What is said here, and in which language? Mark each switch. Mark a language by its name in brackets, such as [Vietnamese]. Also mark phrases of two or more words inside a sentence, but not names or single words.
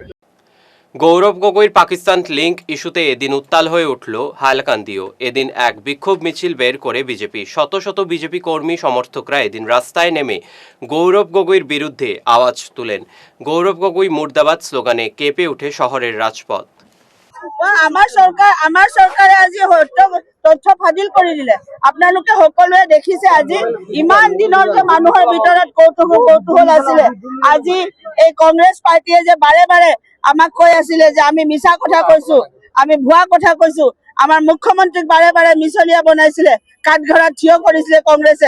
[Bangla] গৌরব গগৈর পাকিস্তান [English] link issue [Bangla] এদিন উত্তাল হয়ে উঠল হাইলাকান্দিও। এদিন এক বিক্ষোভ মিছিল বের করে বিজেপি। শত শত বিজেপি কর্মী সমর্থকরা এদিন রাস্তায় নেমে গৌরব গগৈর বিরুদ্ধে আওয়াজ তুলেন। গৌরব গগৈ মুর্দাবাদ স্লোগানে কেঁপে ওঠে শহরের রাজপথ। [Assamese] আমাৰ চৰকাৰে আজি তথ্য ফাদিল কৰি দিলে। আপোনালোকে সকলোৱে দেখিছে আজি ইমান দিনৰ যে মানুহৰ ভিতৰত কৌতূহল আছিলে, আজি এই কংগ্ৰেছ পাৰ্টীয়ে যে বাৰে বাৰে আমাক কৈ আছিলে যে আমি মিছা কথা কৈছো, আমি ভুৱা কথা কৈছো, আমাৰ মুখ্যমন্ত্ৰীক বাৰে বাৰে মিছলীয়া বনাইছিলে, কাঠঘৰত থিয় কৰিছিলে কংগ্ৰেছে।